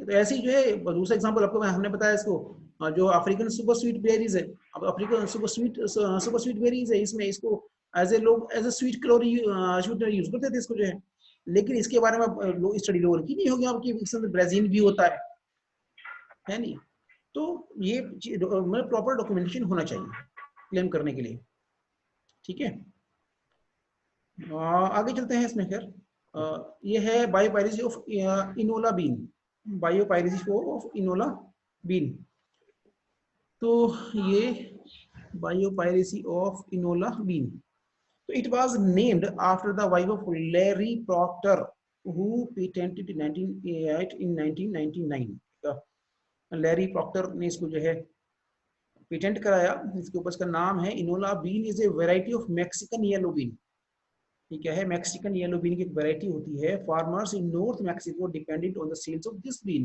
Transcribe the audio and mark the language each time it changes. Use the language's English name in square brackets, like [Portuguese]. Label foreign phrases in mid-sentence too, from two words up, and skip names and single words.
[Hindi] तो ऐसे ही जो है दूसरा एग्जांपल आपको हमने बताया, इसको जो [English] African super sweet berries [Hindi] है, अब [English] African super sweet berries [Hindi] है, इसमें इसको [English] as a sweet calorie sweetener use [Hindi] करते थे इसको जो है, लेकिन इसके बारे में स्टडी लोगों की नहीं होगी आपकी, इसमें ब्राजील भी होता है नहीं। तो ये मतलब [English] proper documentation [Hindi] होना चाहिए क्लेम करने के लिए, ठीक है। आगे चलते हैं इसमें। खैर ये है [English] biopiracy of Enola bean, biopiracy of Enola bean. [Hindi] तो ये [English] biopiracy of Enola bean, तो it was named after the wife of Larry Proctor who patented in 1999। [Hindi] लैरी प्रॉक्टर ने इसको जो है पेटेंट कराया, इसके ऊपर इसका नाम है [English] Enola bean is a variety of Mexican yellow bean. [Hindi] ये क्या है? [English] Mexican yellow bean [Hindi] की एक वेराइटी होती है। [English] farmers in North Mexico dependent on the sales of this bean.